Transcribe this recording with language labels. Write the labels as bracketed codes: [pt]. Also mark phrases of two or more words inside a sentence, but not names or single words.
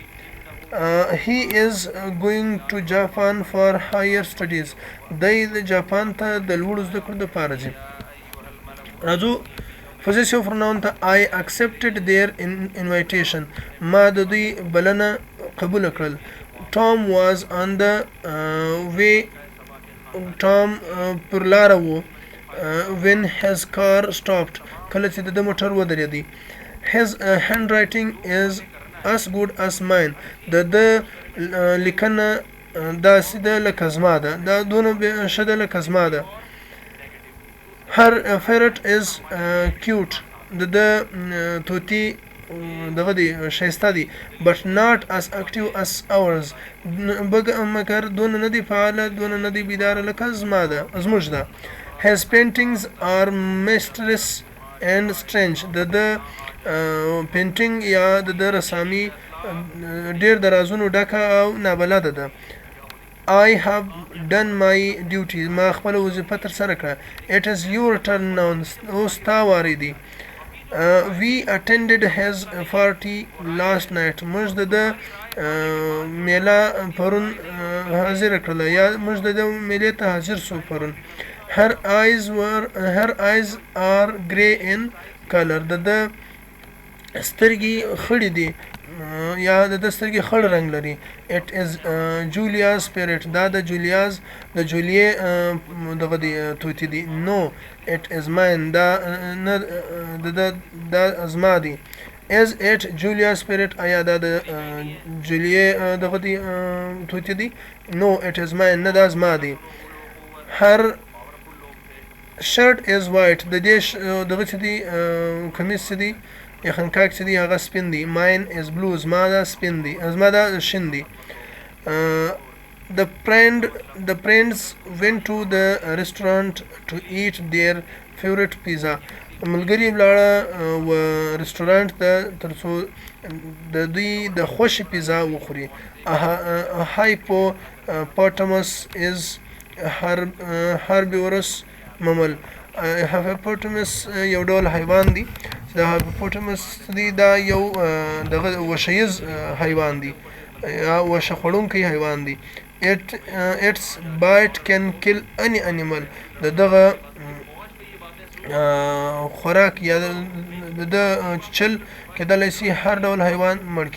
[en] He is going to Japan for higher studies. [ps] دی د جاپان ته د لوړو زده کړو دپاره ځي. راځو [en] possessive pronoun [ps] ته. [en] I accepted their invitation. [ps] ما د دوی بلنه قبول کړل. [en] Tom was on the way. Tom [ps] پر لاره و [en] when his car stopped. [ps] کله چې د ده موټر ودرېدی. [en] His handwriting is as good as mine. [ps] د ده لیکنه داسې ده لکه زما ده. دا دونه ښه ده لکه زما ده. [en] Her ferret is cute. [ps] د ده طوطي دغه دی ښایسته دی. [en] But not as active as ours. [ps] مګر دونه نه دی فعاله دونه نه دی بیداره لکه زموږ ده. [en] His paintings are mysterious and strange. [ps] د ده پینټینګ یا د ده رسامي ډېر د رازونو ډکه او نابلده ده. [en] I have done my duty. [ps] ما خپله وظیفه ترسره کړه. [en] It is your turn now. [ps] اوس ستا واری دی. [en] We attended his party last night. [ps] موږ د ده میله پرون حاضره کړله یا موږ د ده میلې ته حاضر سو پرون. [en] Her eyes are grey in color. [ps] د ده سترګې خړې دي یا د ده سترګې خړ رنګ لري. [en] It is Julia's parrot. [ps] دا د جولیې دغه دی طوطي دی. [en] No, it is mine. [ps] دا زما دی. [en] Is it Julia's parrot? [ps] آیا دا د جولیې دغه دی طوطي دی؟ [en] No, it is mine. [ps] نه دا زما دی. [en] Her shirt is white. [ps] د دې دغه چې دی کمیس چې دی یا خنکاک چې دی هغه سپین دی. [en] Mine is blue. [ps] زما دا سپین دی. زما دا شین دی. [en] The friends went to the restaurant to eat their favorite pizza. [ps] ملګري ولاړه و رستورانت ته تر څو د دوی د خوښې پیزا وخوري. [en] Hippopotamus is herbivorous mammal. [ps] Hippopotamus یو ډول حیوان دی. د هایپوپوټامس دی دا یو دغه وښییز حیوان دی یا وښه خوړونکی حیوان دی. [en] Its bite can kill any animal. [ps] د دغه خوراک یا د چل کېدلی سي هر ډول حیوان مړ کړي.